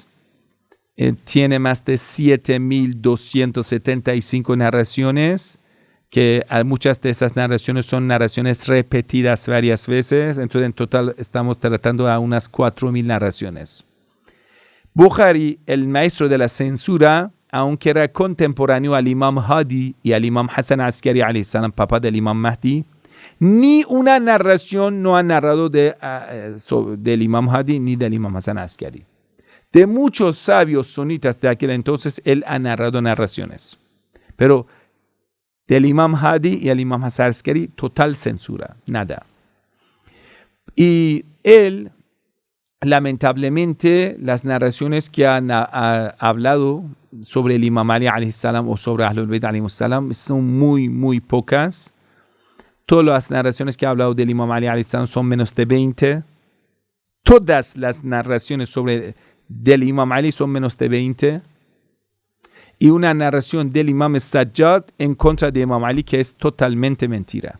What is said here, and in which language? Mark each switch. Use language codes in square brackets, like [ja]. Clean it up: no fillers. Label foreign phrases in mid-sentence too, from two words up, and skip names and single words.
[es] Tiene más de 7.275 narraciones, que muchas de esas narraciones son narraciones repetidas varias veces. Entonces en total estamos tratando a unas 4.000 narraciones. Bukhari, el maestro de la censura, aunque era contemporáneo al Imam Hadi y al Imam Hassan Askari [ar] عليه السلام, [es] papá del Imam Mahdi, ni una narración no ha narrado del Imam Hadi ni del Imam Hassan Askari. De muchos sabios sunitas de aquel entonces, él ha narrado narraciones. Pero del Imam Hadi y el Imam Hassan Askari, total censura, nada. Y él, lamentablemente, las narraciones que han hablado sobre el Imam Ali [ar] عليه السلام [es] o sobre [ar] أهل البيت عليه السلام [es] son muy, muy pocas. Todas las narraciones que ha hablado del Imam Ali [ar] عليه السلام [es] son menos de 20. Todas las narraciones del Imam Ali son menos de 20. Y una narración del Imam Sajjad en contra de Imam Ali que es totalmente mentira.